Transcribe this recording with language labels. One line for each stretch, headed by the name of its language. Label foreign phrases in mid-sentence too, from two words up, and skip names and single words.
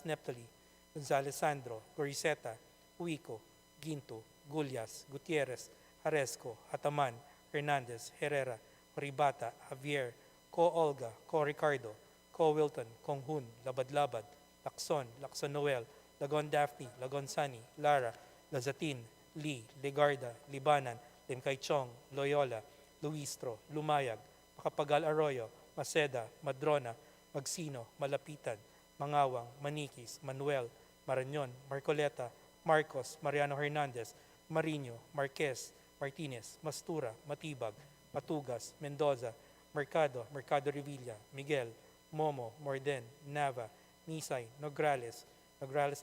English: Neptali, Gonzales Sandro, Goriseta, Huico, Ginto, Gullias, Gutierrez, Haresco, Hataman, Hernandez, Herrera, Oribata, Javier, Co Olga, Co Ricardo, Co Wilton, Konghun, Labad-Labad, Lacson, Lacson Noel, Lagon Daphne, Lagon Sani, Lara, Lazatin, Lee, Legarda, Libanan, Limkay Chong, Loyola, Luistro, Lumayag, Makapagal Arroyo, Maceda, Madrona, Magsino, Malapitan, Mangawang, Manikis, Manuel, Marañon, Marcoleta, Marcos, Mariano Hernandez, Marino, Marquez, Martinez, Mastura, Matibag, Matugas, Mendoza, Mercado, Mercado Revilla, Miguel, Momo, Morden, Nava, Nisay, Nograles, Nograles